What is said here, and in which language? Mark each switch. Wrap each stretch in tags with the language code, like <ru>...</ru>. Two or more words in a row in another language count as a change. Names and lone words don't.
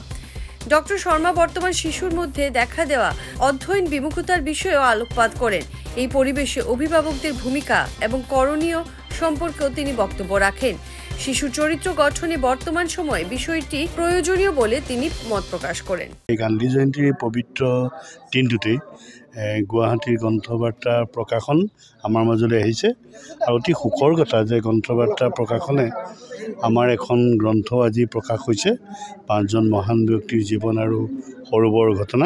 <bn>ডক্টর শর্মা বর্তমান শিশুর মধ্যে দেখা দেওয়া অধ্যয়ন বিমুখতার বিষয়েও আলোকপাত করেন। এই পরিবেশে অভিভাবকদের ভূমিকা এবং করণীয় সম্পর্কেও তিনি বক্তব্য রাখেন। শিশুর চরিত্র গঠনে বর্তমান সময়ে বিষয়টি প্রয়োজনীয় বলে তিনি মত প্রকাশ করেন।</bn> <as>গান্ধী জয়ন্তীৰ পবিত্ৰ দিনটোতে গুৱাহাটীৰ গ্ৰন্থবাৰ্তা প্ৰকাশন আমাৰ মাজলৈ আহিছে আৰু অতি সুখৰ কথা যে গ্ৰন্থবাৰ্তা প্ৰকাশনে আমাৰ এখন গ্ৰন্থ আজি প্ৰকাশ হৈছে 5 জন মহান ব্যক্তিৰ জীৱন আৰু সৰু বৰ ঘটনা।</as>